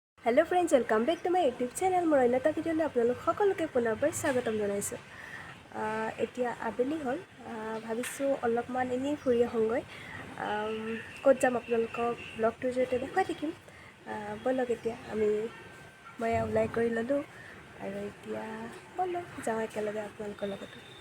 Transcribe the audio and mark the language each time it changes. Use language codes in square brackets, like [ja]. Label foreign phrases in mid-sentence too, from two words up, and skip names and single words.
[en] hello friends, welcome back to my YouTube channel. [hi] मैं अन्य [as] এটা ভিডিঅ'লৈ আপোনালোক সকলোকে পুনৰবাৰ স্বাগতম জনাইছোঁ। এতিয়া আবেলি হ'ল, ভাবিছোঁ অলপমান এনেই ফুৰি আহোঁগৈ। ক'ত যাম আপোনালোকক ব্লগটোৰ জৰিয়তে দেখুৱাই থাকিম। ব'লক এতিয়া মই ওলাই কৰি ল'লোঁ আৰু এতিয়া ব'লক যাওঁ একেলগে আপোনালোকৰ লগতো।